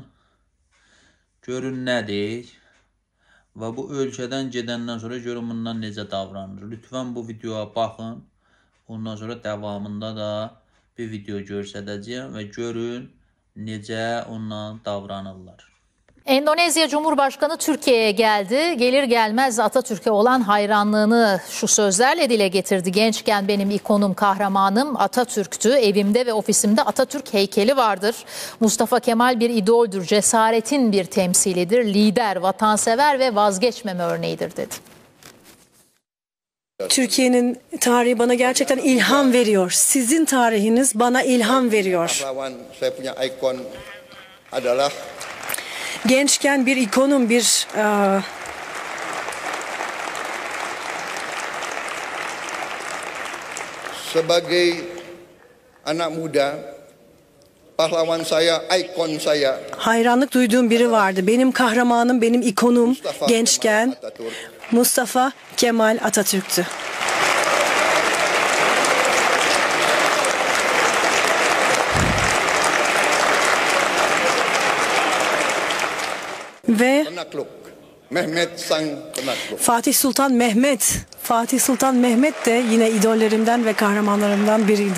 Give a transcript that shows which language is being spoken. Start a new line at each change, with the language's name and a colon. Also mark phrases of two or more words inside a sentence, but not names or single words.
Azerbaijani: Görün nədir və bu ölkədən gedəndən sonra görün bundan necə davranır. Lütfən bu videoya baxın. Ondan sonra davamında da bir video göstərəcəyəm və görün necə ondan davranırlar.
Turkish: Endonezya Cumhurbaşkanı Türkiye'ye geldi. Gelir gelmez Atatürk'e olan hayranlığını şu sözlerle dile getirdi. Gençken benim ikonum, kahramanım Atatürk'tü. Evimde ve ofisimde Atatürk heykeli vardır. Mustafa Kemal bir idoldür, cesaretin bir temsilidir. Lider, vatansever ve vazgeçmeme örneğidir dedi. Türkiye'nin tarihi bana gerçekten ilham veriyor. Sizin tarihiniz bana ilham veriyor. Gençken bir ikonum, bir
Indonesian: sebagai anak muda, pahlawan saya, ikon saya.
Turkish: Hayranlık duyduğum biri vardı. Benim kahramanım, benim ikonum gençken Mustafa Kemal Atatürk'tü. Ve Fatih Sultan Mehmet de yine idollerimden ve kahramanlarımdan biriydi.